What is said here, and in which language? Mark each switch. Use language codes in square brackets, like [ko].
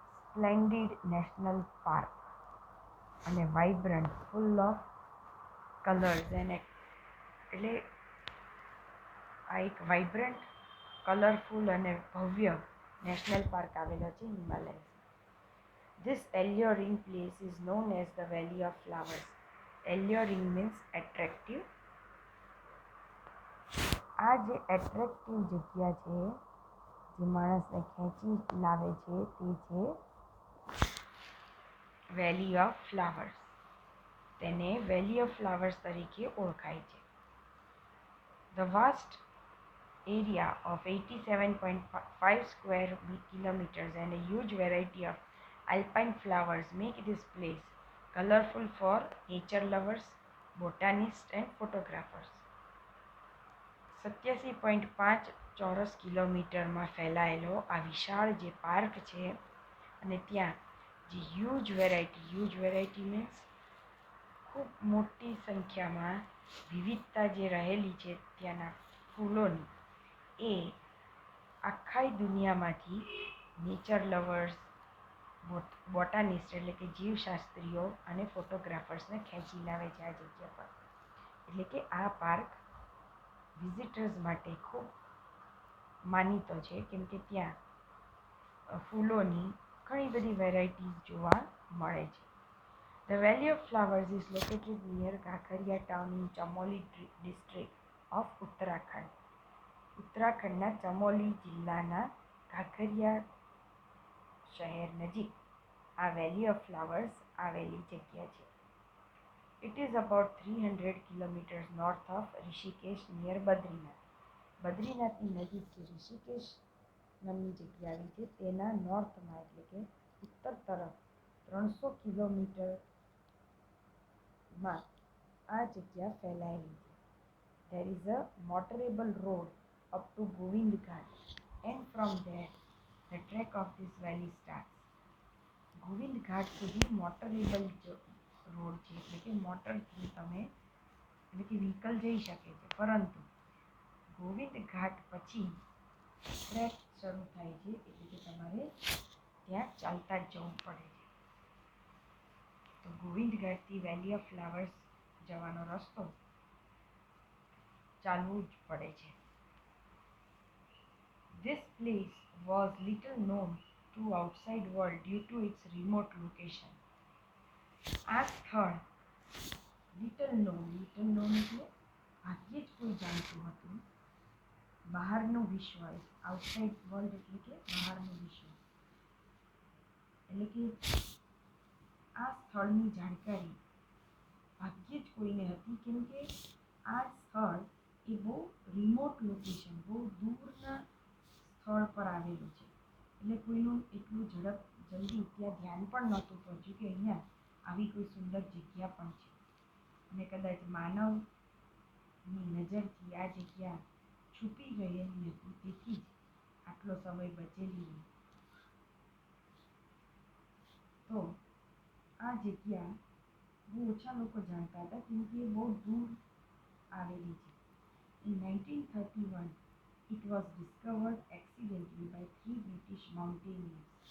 [gu] સ્પ્લેન્ડિડ national park અને vibrant, full of colours એટલે આ એક વાઇબ્રન્ટ, કલરફુલ અને ભવ્ય નેશનલ પાર્ક આવેલો છે Himalaya. [en] This alluring place is known as the Valley of Flowers. Alluring means attractive [gu] આ જે એટ્રેક્ટિવ જગ્યા છે જે માણસને ખેંચી લાવે છે તે છે વેલી ઓફ ફ્લાવર્સ. તેને વેલી ઓફ ફ્લાવર્સ તરીકે ઓળખાય છે. [en] The vast area of 87.5 square kilometers and a huge variety of alpine flowers make this place colorful for nature lovers, botanists and photographers. [gu] 87.5 ચોરસ કિલોમીટરમાં ફેલાયેલો આ વિશાળ જે પાર્ક છે અને ત્યાં જે [en] huge variety means [gu] ખૂબ મોટી સંખ્યામાં વિવિધતા જે રહેલી છે ત્યાંના ફૂલોની, એ આખાય દુનિયામાંથી નેચર લવર્સ, બોટાનિસ્ટ એટલે કે જીવશાસ્ત્રીઓ અને ફોટોગ્રાફર્સને ખેંચી લાવે છે આ જગ્યા પર. એટલે કે આ પાર્ક વિઝિટર્સ માટે ખૂબ માનીતો છે કેમ કે ત્યાં ફૂલોની ઘણી બધી વેરાયટીઝ જોવા મળે છે. [en] The valley of flowers is located near Kankaria town in Chamoli district of Uttarakhand. [gu] ઉત્તરાખંડના ચમોલી જિલ્લાના કાંકરિયા શહેર નજીક આ વેલી ઓફ ફ્લાવર્સ આવેલી જગ્યા છે. [en] It is about 300 kilometers north of Rishikesh near Badrinath. [gu] બદ્રીનાથની નજીક જે ઋષિકેશ નામની જગ્યા આવી છે તેના નોર્થમાં એટલે કે ઉત્તર તરફ 300 કિલોમીટરમાં આ જગ્યા ફેલાયેલી છે. [en] There is a motorable road up to Govind Ghat and from there the trek of this valley starts. [gu] Govind ઘાટ સુધી મોટરેબલ રોડ છે એટલે કે મોટરથી તમે એટલે કે વ્હીકલ જઈ શકે છે, પરંતુ ગોવિંદ ઘાટ પછી ટ્રેક શરૂ થાય છે એટલે કે તમારે ત્યાં ચાલતા જ જવું પડે છે. તો ગોવિંદ ઘાટથી વેલી ઓફ ફ્લાવર્સ જવાનો રસ્તો ચાલવું જ પડે છે. [en] This place was little known to outside world due to its remote location. [gu] આ સ્થળ [en] little known [gu] એટલે ભાગ્યે જ કોઈ જાણતું હતું. બહારનું વિશ્વ, [en] outside world [gu] એટલે કે બહારનું વિશ્વ, એટલે કે આ સ્થળની જાણકારી ભાગ્યે જ કોઈને હતી કેમ કે આ સ્થળ એ બહુ [en] remote location, [gu] બહુ દૂરના સ્થળ પર આવેલું છે. એટલે કોઈનું એટલું જલ્દી ત્યાં ધ્યાન પણ નહોતું પહોંચ્યું કે અહીંયા આવી કોઈ સુંદર જગ્યા પણ છે. અને કદાચ માનવની નજરથી આ જગ્યા છુપી ગયેલી હતી, તેથી જ આટલો સમય બચેલી હતી. તો આ જગ્યા બહુ ઓછા લોકો જાણતા હતા કેમ કે બહુ દૂર આવેલી છે. [en] In 1931, it was discovered accidentally by 3 British mountaineers.